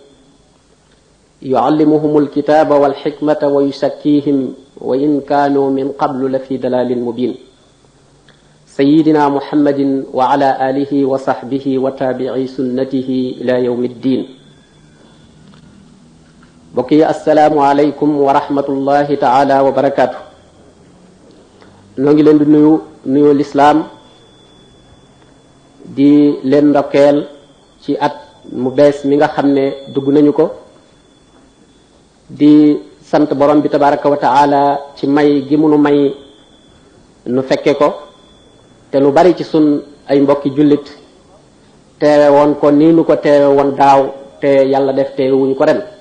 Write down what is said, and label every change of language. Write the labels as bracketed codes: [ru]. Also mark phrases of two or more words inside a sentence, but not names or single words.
[ar] يعلمهم الكتاب والحكمة ويزكيهم وإن كانوا من قبل لفي ضلال مبين سيدنا محمد وعلى آله وصحبه وتابعي سنته إلى يوم الدين بقي السلام عليكم ورحمة الله تعالى وبركاته [wo] noo ngi leen di nuyu lislaam di leen ndokkeel ci at mu bees mi nga xam ne dugg nañu ko di sant borom bi [ar] تبارك وتعالى [wo] ci may gi munu may nu fekke ko te lu bari ci sun ay mbokki jullit teewe woon ko nii nu ko teewe woon daaw te yàlla def teewe wuñu ko ren